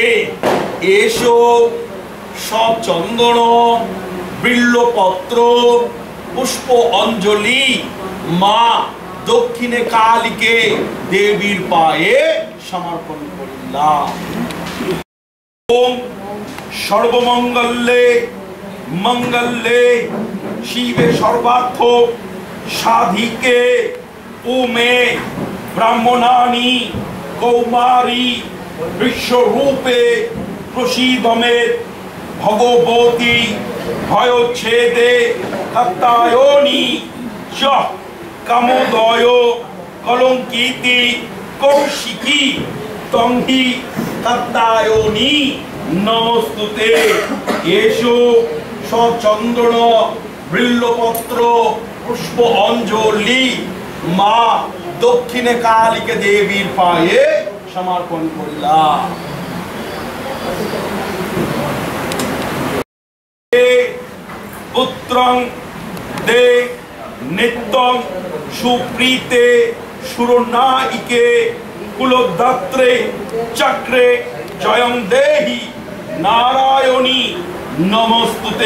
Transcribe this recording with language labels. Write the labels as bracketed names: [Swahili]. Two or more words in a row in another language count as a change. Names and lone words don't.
[Bangla] এসো সব চন্দন বিল্লপত্র পুষ্প অঞ্জলি মা দক্ষিণে কালীকে দেবীর পায়ে সমর্পণ করিলাম। [Sanskrit] ওম সর্বমঙ্গলে মঙ্গলে শিবে সর্বার্থ সাধিকে ওমে ব্রাহ্মণানি কৌমারী বিশ্বরূপে প্রসীদমে ভগবতী ভয়োচ্ছেদে কাত্তায়নি চ কামোদয় কলঙ্কিতি কৌশিকী তংহি কাত্তায়নী নমস্তুতে। [Bangla] এসো সচন্দন বিল্লপত্র পুষ্প অঞ্জলি মা দক্ষিণে কালীকে দেবীর পায়ে সমর্পণ করলাম। [Sanskrit] পুত্রং দে নিত্যং সুপ্রীতে সুরনায়িকে কুলদাত্রে চক্রে জয়ং দেহি নারায়ণী নমস্তুতে।